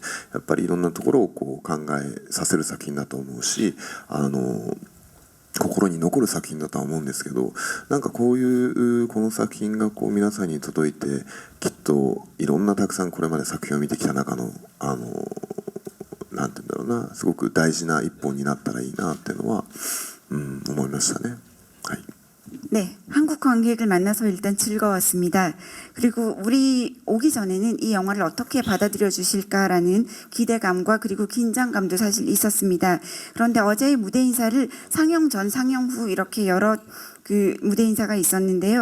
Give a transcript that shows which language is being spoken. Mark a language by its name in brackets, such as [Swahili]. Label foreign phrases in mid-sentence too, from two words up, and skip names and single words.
[Japanese] やっぱりいろんなところをこう考えさせる作品だと思うし、心に残る作品だとは思うんですけど、なんかこういうこの作品がこう皆さんに届いて、きっといろんなたくさんこれまで作品を見てきた中のなんていうんだろうな、すごく大事な一本になったらいいなっていうのは、思いましたね。はい。 [Korean] 네, 한국 관객을 만나서 일단 즐거웠습니다. 그리고 우리 오기 전에는 이 영화를 어떻게 받아들여 주실까라는 기대감과 그리고 긴장감도 사실 있었습니다. 그런데 어제의 무대 인사를 상영 전, 상영 후 이렇게 여러 그 무대 인사가 있었는데요.